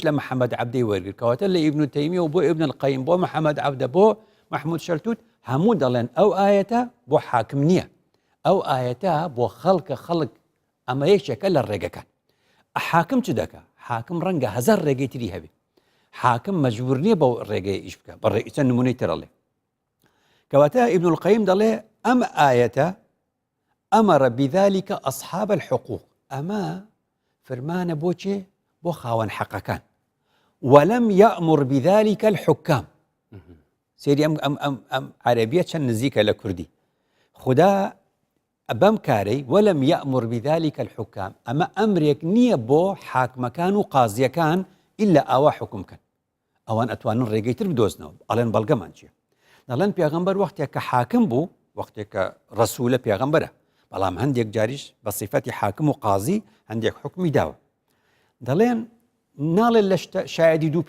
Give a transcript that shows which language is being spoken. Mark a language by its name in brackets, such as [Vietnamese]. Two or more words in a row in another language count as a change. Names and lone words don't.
[Central Kurdish] لە محەممەد عەبدەی وەرگرتەوەتە لە ئیبن تەیمیە و بۆ ئیبن القەیم بۆ محەممەد عەبدە بۆ محمود شەلتوت هەموو دەڵێن ئەو ئاەتە بۆ حاکم نییە ئەو ئاەتە بۆ خەڵک ئەمە یەکێکە لە ڕێگەکان حاکم چ دەکە حاکم ڕەنگە هەزار ڕێگەی تری هەبێت حاکم مەجبور نییە بەو ڕێگەی ئیش بکە بە ڕێگە نمونەی ترەڵێ کەواتە ئیبن القەیم دەڵێ ئەم ئاەتە [Arabic] ئەمەرە بذلك أصحاب الحقوق [Central Kurdish] ئەمە فرمانە بۆ چێ بۆ خاوەن حەقەکان [Arabic] ولم يأمر بذلك الحكام [Central Kurdish] سێری ئەم عەرەبیە چەند نزیکە لە کوردی خوددا بەم کارەی [Arabic] وەلم یەأمر بذلك الحكام [Central Kurdish] ئەمە ئەمرێک نییە بۆ حاکمەکان و قازیەکان ئیلا ئاوا حکومکەن ئەوان ئەتوانن ڕێگەی تر بدۆزنەوە ئەڵێن بەڵگەمان چییە دەڵێن پێغەمبەر وەختێک کە حاکم بوو وەختێک کە ڕەسوولە پێغەمبەرە بەڵام هەندێک جاریش بە صیفەتی حاکم و قازی هەندێک حکمی داوە دەڵێن ناڵێن لە شایەدی دوو